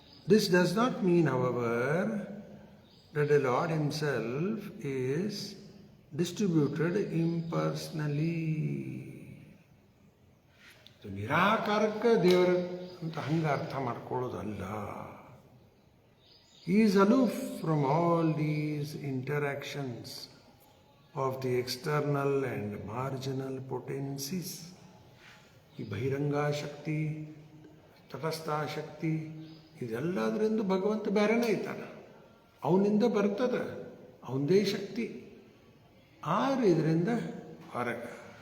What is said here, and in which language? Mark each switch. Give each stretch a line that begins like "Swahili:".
English: This does not mean, however, that the Lord himself is distributed impersonally.
Kannada: ನಿರಾಕಾರಕ್ಕೆ ದೇವರು ಅಂತ ಹಂಗೆ ಅರ್ಥ ಮಾಡ್ಕೊಳ್ಳೋದಲ್ಲ.
English: He is aloof from all these interactions of the external and marginal potencies.
Kannada: ಈ ಬಹಿರಂಗ ಶಕ್ತಿ, ತಟಸ್ಥ ಶಕ್ತಿ, ಇದೆಲ್ಲದರಿಂದ ಭಗವಂತ ಬೇರೆನೇ ಇದ್ದಾನ. ಅವನಿಂದ ಬರ್ತದ, ಅವನದೇ ಶಕ್ತಿ. ಆದ್ರೆ ಇದರಿಂದ ಹೊರಗೆ.